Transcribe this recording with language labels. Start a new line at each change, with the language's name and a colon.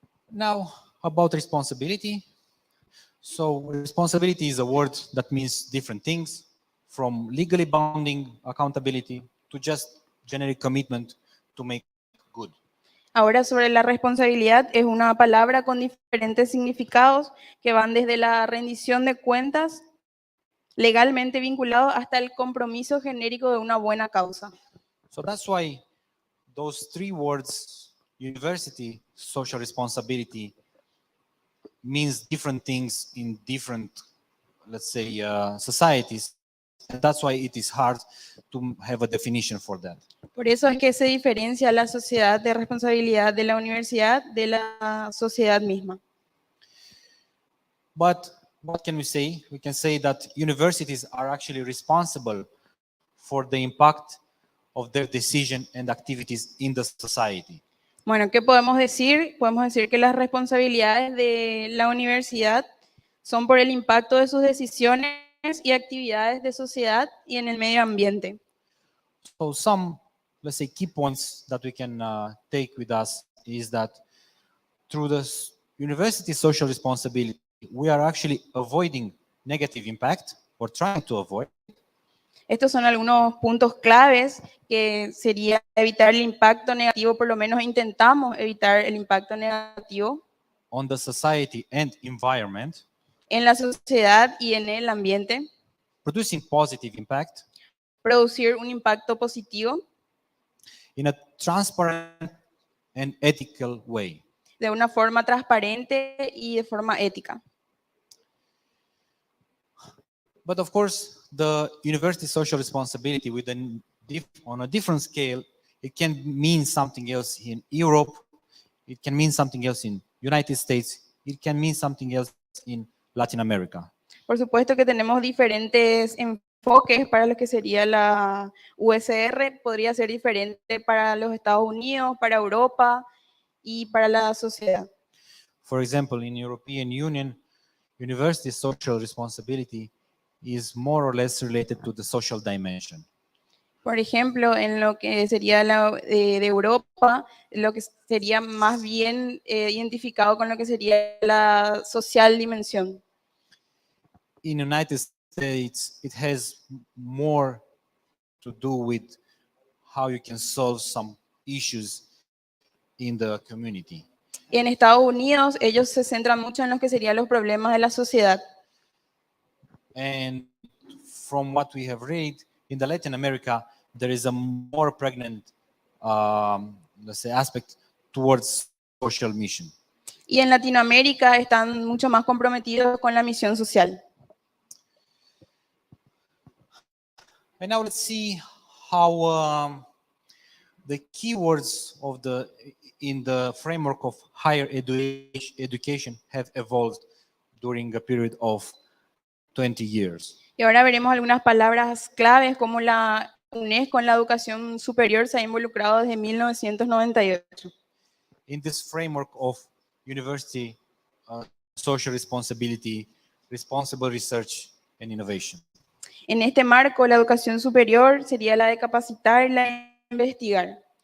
English: Now, about responsibility. So responsibility is a word that means different things, from legally binding accountability to just generic commitment to make good.
Spanish: Ahora, sobre la responsabilidad, es una palabra con diferentes significados que van desde la rendición de cuentas legalmente vinculado hasta el compromiso genérico de una buena causa.
English: So that's why those three words, university, social responsibility, means different things in different, let's say, societies. And that's why it is hard to have a definition for that.
Spanish: Por eso es que se diferencia la sociedad de responsabilidad de la universidad de la sociedad misma.
English: But what can we say? We can say that universities are actually responsible for the impact of their decision and activities in the society.
Spanish: Bueno, ¿qué podemos decir? Podemos decir que las responsabilidades de la universidad son por el impacto de sus decisiones y actividades de sociedad y en el medio ambiente.
English: So some, let's say, key points that we can take with us is that through the university social responsibility, we are actually avoiding negative impact or trying to avoid.
Spanish: Estos son algunos puntos claves que sería evitar el impacto negativo, por lo menos intentamos evitar el impacto negativo
English: On the society and environment,
Spanish: en la sociedad y en el ambiente,
English: producing positive impact
Spanish: producir un impacto positivo
English: in a transparent and ethical way.
Spanish: de una forma transparente y de forma ética.
English: But of course, the university social responsibility on a different scale, it can mean something else in Europe, it can mean something else in United States, it can mean something else in Latin America.
Spanish: Por supuesto que tenemos diferentes enfoques para lo que sería la USR, podría ser diferente para los Estados Unidos, para Europa y para la sociedad.
English: For example, in European Union, university social responsibility is more or less related to the social dimension.
Spanish: Por ejemplo, en lo que sería de Europa, lo que sería más bien identificado con lo que sería la social dimensión.
English: In United States, it has more to do with how you can solve some issues in the community.
Spanish: Y en Estados Unidos ellos se centran mucho en lo que serían los problemas de la sociedad.
English: And from what we have read, in the Latin America, there is a more pregnant, let's say, aspect towards social mission.
Spanish: Y en Latinoamérica están mucho más comprometidos con la misión social.
English: And now let's see how the keywords in the framework of higher education have evolved during a period of 20 years.
Spanish: Y ahora veremos algunas palabras claves como la UNESCO en la educación superior se ha involucrado desde 1998.
English: In this framework of university social responsibility, responsible research and innovation.
Spanish: En este marco, la educación superior sería la de capacitar y la de investigar.